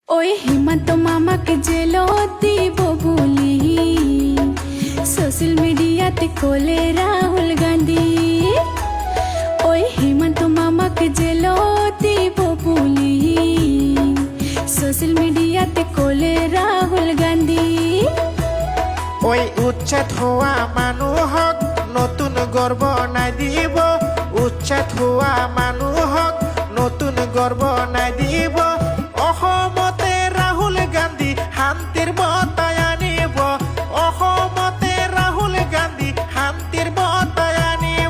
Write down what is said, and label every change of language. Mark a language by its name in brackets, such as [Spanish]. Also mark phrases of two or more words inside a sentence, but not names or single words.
[Assamese] ওই হিমন্ত মামাকে জেলত দিব বলি [English] social mediaতে [Assamese] কোলে রাহুল গান্ধী। ওই হিমন্ত মামাকে জেলত দিব বলি [English] social mediaতে [Assamese] কোলে রাহুল গান্ধী। ওই উচ্ছেদ হোৱা মানুহক নতুন গৰ্ব নাই দিব, উচ্ছেদ হোৱা মানুহক নতুন গৰ্ব নাই দিব। অসমতে ৰাহুল গান্ধী শান্তিৰ বঁটাই আনিব, অসমতে ৰাহুল গান্ধী শান্তিৰ বঁটাই আনিব।